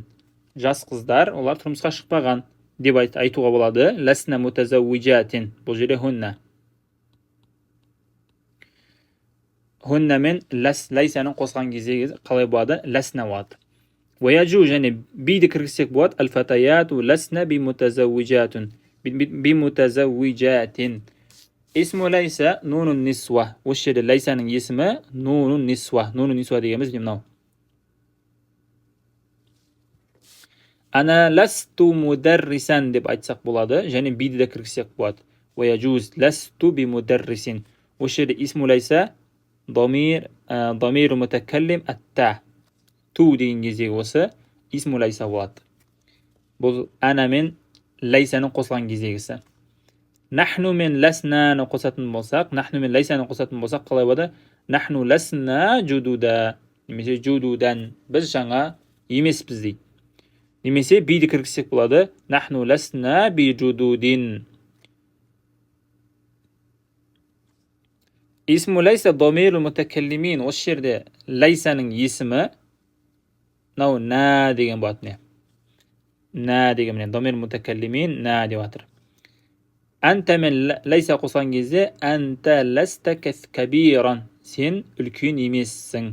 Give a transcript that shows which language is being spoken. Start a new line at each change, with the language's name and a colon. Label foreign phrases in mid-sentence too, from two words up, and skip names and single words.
Kazakh: Жас қыздар, олар тұрмысқа шықпаған деп айтуға болады.
Arabic: لسن متزوجات.
Kazakh: Бұл жерде
Arabic: хунна.
Kazakh: Хунна мен лайсаның қосқан кездегі қалай болады? Ласна болады. Уаяжу және биді кіргізсек болады.
Arabic: الفتيات لسن بمتزوجات. بمتزوجات. اسم ليس نون النسوة.
Kazakh: Осы жерде лайсаның есімі
Arabic: نون النسوة. نون النسوة
Kazakh: дегеніміз мынау.
Arabic: أنا لست مدرسا
Kazakh: деп айтсақ болады. Және биді де кіргізсек болады.
Arabic: ويجوز لست بمدرس.
Kazakh: Осы жерде
Arabic: اسم ليس ضمير المتكلم التاء.
Kazakh: Ту деген кездегі осы
Arabic: اسم ليس
Kazakh: болады. Бұл ана мен лайсаның қосылған кездегісі. Нахну мен ласнаны қосатын болсақ, нахну мен лайсаны қосатын болсақ, қалай болады?
Arabic: نحن لسنا جددا. Немесе жудудан.
Kazakh: Біз жаңа емеспіз дейді. Немесе биді кіргізсек болады.
Arabic: نحن لسنا بجدد. اسم ليس ضمير المتكلمين.
Kazakh: Осы жерде лайсаның есімі нау на деген болады. На деген
Arabic: ضمير المتكلمين
Kazakh: на деп жатыр. Анта мен лайса қосқан кезде
Arabic: أنت لست كبيرا.
Kazakh: Сен үлкен емессің.